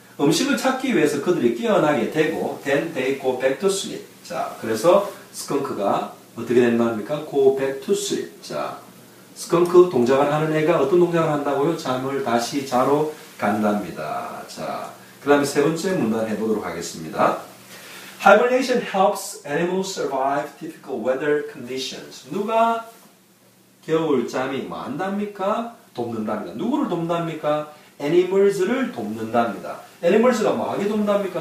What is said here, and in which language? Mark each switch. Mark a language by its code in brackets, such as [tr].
[ko] 음식을 찾기 위해서 그들이 깨어나게 되고 [en] then they go back to sleep. [ko] 자, 그래서 스컹크가 어떻게 된답니까? [en] go back to sleep. [ko] 자, 스컹크 동작을 하는 애가 어떤 동작을 한다고요? 잠을 다시 자러 간답니다. 자, 그 다음에 세 번째 문단 해보도록 하겠습니다. [en] Hibernation helps animals survive difficult weather conditions. [ko] 누가 겨울잠이 뭐 한답니까? 돕는답니다. 누구를 돕답니까? Animals를 돕는답니다. Animals가 뭐 하게 돕답니까?